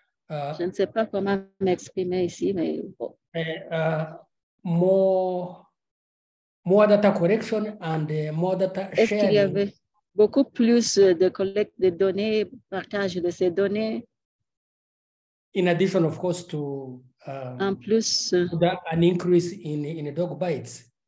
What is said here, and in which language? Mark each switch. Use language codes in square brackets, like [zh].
[fr] Je ne sais pas comment m'exprimer ici, mais bon. [en] More data correction and more data sharing. [fr] Est-ce qu'il y avait beaucoup plus de collecte de données, partage de ces données? [en] In addition, of course, to [fr] en plus, [en] an increase in dog bites.